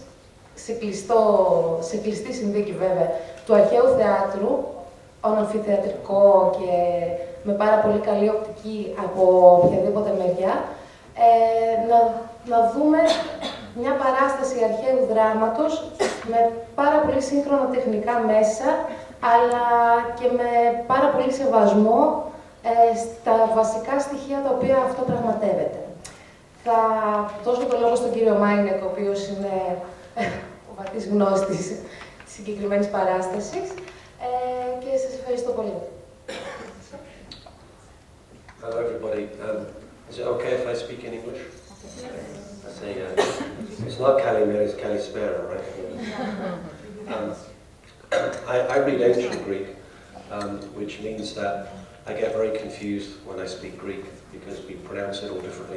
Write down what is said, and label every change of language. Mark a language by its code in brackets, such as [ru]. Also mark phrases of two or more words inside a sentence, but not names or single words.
[el] σε κλειστή συνθήκη βέβαια, του αρχαίου θεάτρου, αμφιθεατρικό και με πάρα πολύ καλή οπτική από οποιαδήποτε μεριά, να δούμε μια παράσταση αρχαίου δράματος με πάρα πολύ σύγχρονα τεχνικά μέσα, αλλά και με πάρα πολύ σεβασμό στα βασικά στοιχεία τα οποία αυτό πραγματεύεται. Θα δώσω το λόγο στον κύριο Meineck, ο οποίος είναι ο βαθύς γνώστης της συγκεκριμένης παράστασης, και σας ευχαριστώ πολύ. [en] Hello everybody. Is it okay if I speak in English? I say, it's not Kalimera, it's Kalispera, right? I read ancient Greek, which means that I get very confused when I speak Greek because we pronounce it all differently.